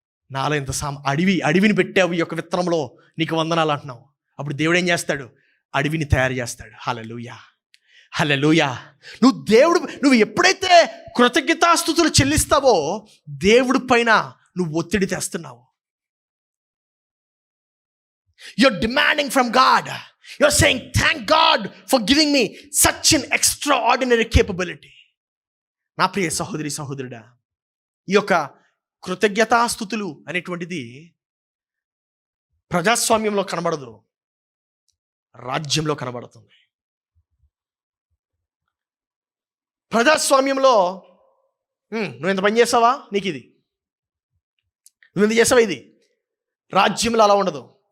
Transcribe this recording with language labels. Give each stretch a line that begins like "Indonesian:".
Telugu: నాలో ఇంత అడవిని పెట్టావు ఈ యొక్క విత్తనంలో, నీకు వందనాలు అంటున్నావు. అప్పుడు దేవుడు ఏం చేస్తాడు? అడవిని తయారు చేస్తాడు. హల్లెలూయా. హల్లెలూయా. నువ్వు ఎప్పుడైతే కృతజ్ఞతాస్తుతులు చెల్లిస్తావో, దేవుడి పైన నువ్వు ఒత్తిడి తెస్తున్నావు.
English: You're demanding from God. You're saying, thank God for giving me such an extraordinary capability.
Telugu: నా ప్రియ సహోదరి సహోదరుడా, ఈ యొక్క కృతజ్ఞతాస్తుతులు అనేటువంటిది ప్రజాస్వామ్యంలో కనబడదు, రాజ్యంలో కనబడుతుంది. ప్రజాస్వామ్యంలో నువ్వు ఎంత పని చేసావా, నీకు ఇది, నువ్వు ఎంత చేసావా ఇది. రాజ్యంలో అలా ఉండదు.